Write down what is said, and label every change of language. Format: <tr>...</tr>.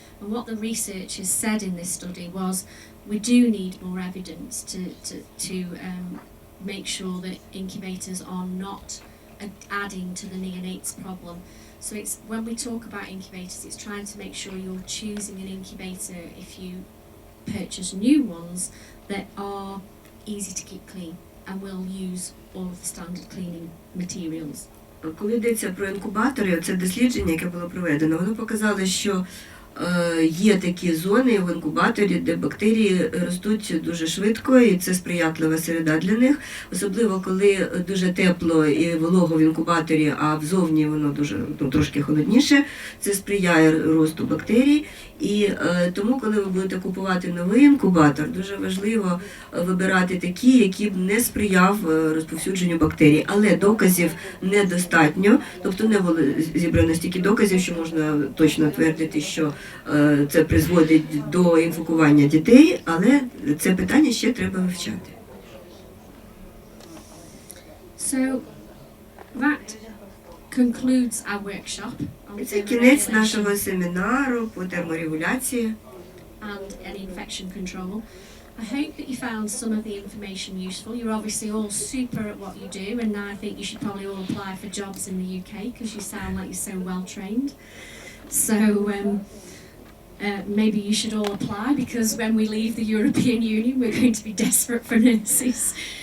<en>And what the researchers said in this study was we do need more evidence to make sure that incubators are not adding to the neonates problem. So it's when we talk about incubators, it's trying to make sure you're choosing an incubator if you purchase new ones that are easy to keep clean and will use all of the standard cleaning materials.</en> <uk>Коли йдеться про інкубатори, це дослідження, яке було проведено, воно показало, що є такі зони в інкубаторі, де бактерії ростуть дуже швидко, і це сприятлива середа для них, особливо коли дуже тепло і волого в інкубаторі, а взовні воно дуже трошки холодніше, це сприяє росту бактерій. І тому, коли ви будете купувати новий інкубатор, дуже важливо вибирати такі, які б не сприяв розповсюдженню бактерій. Але доказів недостатньо, тобто не було зібрано стільки доказів, що можна точно твердити, що це призводить до інфікування дітей, але це питання ще треба вивчати.</uk> <en>So, that concludes our workshop.</en> <uk>Це кінець нашого семінару по терморегуляції</uk> <en>and infection control. I hope that you found some of the information useful. You're obviously all super at what you do, and I think you should probably all apply for jobs in the UK because you sound like you're so well trained. So maybe you should all apply because when we leave the European Union, we're going to be desperate for nurses.</en>